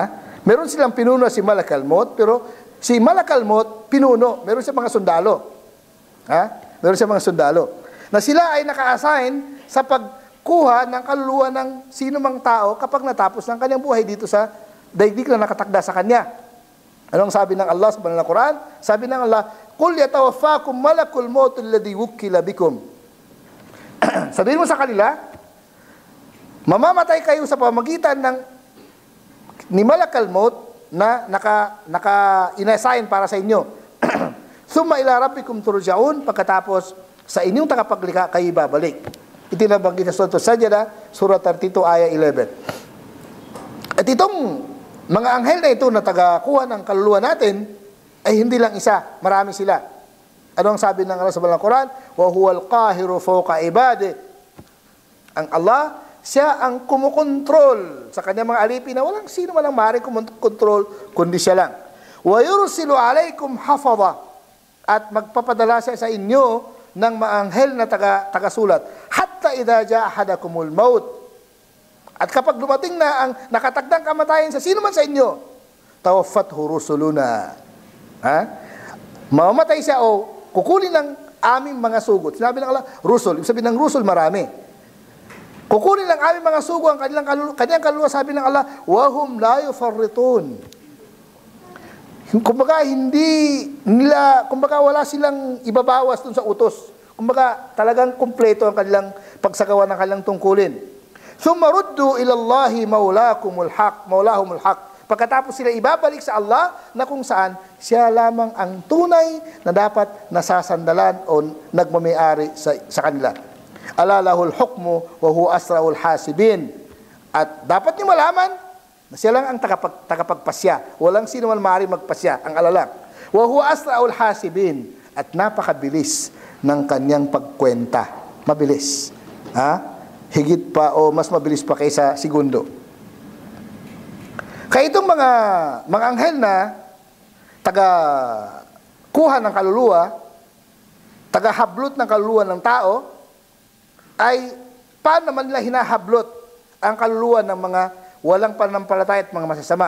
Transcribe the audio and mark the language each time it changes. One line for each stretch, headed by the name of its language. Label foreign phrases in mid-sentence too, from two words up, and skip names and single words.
Filipino: Meron silang pinuno si Malakal Maut, pero si Malakal Maut, pinuno. Meron siya mga sundalo. Ha? Meron siya mga sundalo. Na sila ay naka-assign sa pagkuha ng kaluluwa ng sino mang tao kapag natapos ng kanyang buhay dito sa daigdig na nakatakda sa kanya. Anong sabi ng Allah sa banal na Quran? Sabi ng Allah,
Arabic: "قل يتوفاكم ملك الموت الذي وكل بكم."
Filipino: Sabihin mo sa kanila, mamamatay kayo sa pamagitan ng ni Malakal Maut na naka-inassign para sa inyo.
Arabic: ثم إلى ربكم ترجعون,
Filipino: pagkatapos sa inyong tagapaglikha kayo babalik. Ito nabanggit sa Surah Sajdah, Surah 32, aya 11. At itong mga anghel na ito na tagakuha ng kaluluwa natin ay hindi lang isa, marami sila. Ano ang sabi ng Allah sa banal na Quran?
Arabic: وهو القاهر فوق عباده.
Filipino: Ang Allah, siya ang kumukontrol sa kanyang mga alipin na walang sino man ang maaaring kumukontrol kundi siya lang.
Arabic: ويرسل عليكم حفظة,
Filipino: at magpapadala siya sa inyo ng mga anghel na tagasulat.
Arabic: حتى إذا جاء أحدكم الموت.
Filipino: At kapag dumating na ang nakatagdang kamatayan sa sino man sa inyo,
Arabic: توفته رسلنا.
Filipino: Ha? Mamamatay siya o kukunin ng aming mga sugot. Sinabi ng Allah, rusul. Ibig sabihin ng rusul, marami. Kukunin ng aming mga sugo ang kanyang kaluluwa, sabi ng Allah,
Arabic: وهم لا يفرطون.
Filipino: Kumbaga, wala silang ibabawas dun sa utos. Kumbaga, talagang kumpleto ang kanilang pagsagawa ng kanilang tungkulin.
Arabic: ثم ردوا إلى الله مولاهم الحق.
Filipino: Pagkatapos sila ibabalik sa Allah na kung saan siya lamang ang tunay na dapat nasasandalan o nagmamayari sa kanila.
Arabic: ألا له الحكم وهو أسرع الحاسبين.
Filipino: At dapat niyo malaman na siya lang ang tagapagpasya. Walang sino man maaari magpasya, ang alalang.
Arabic: وهو أسرع الحاسبين.
Filipino: At napakabilis ng kanyang pagkwenta. Mabilis. Higit pa o mas mabilis pa kaysa segundo. Kaya itong mga anghel na taga-kuha ng kaluluwa, taga-hablot ng kaluluwa ng tao, ay paano naman nila hinahablot ang kaluluwa ng mga walang pananampalataya at mga masasama.